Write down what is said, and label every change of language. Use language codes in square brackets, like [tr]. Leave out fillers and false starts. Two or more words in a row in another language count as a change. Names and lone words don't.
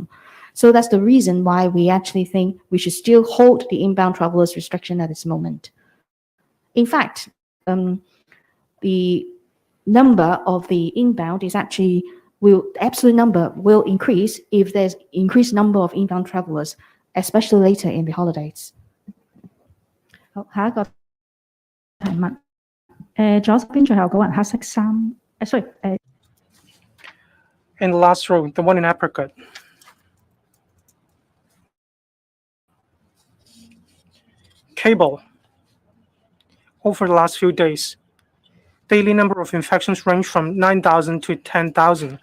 [en] So that's the reason why we actually think we should still hold the inbound travelers restriction at this moment. In fact, the number of the inbound is actually the absolute number will increase if there's increased number of inbound travelers, especially later in the holidays. [yue] 好，下一個提問。左邊最後嗰個人黑色衫 ，sorry， [en] In the last row, the one in apricot. Cable. Over the last few days, daily number of infections range from 9,000 to 10,000.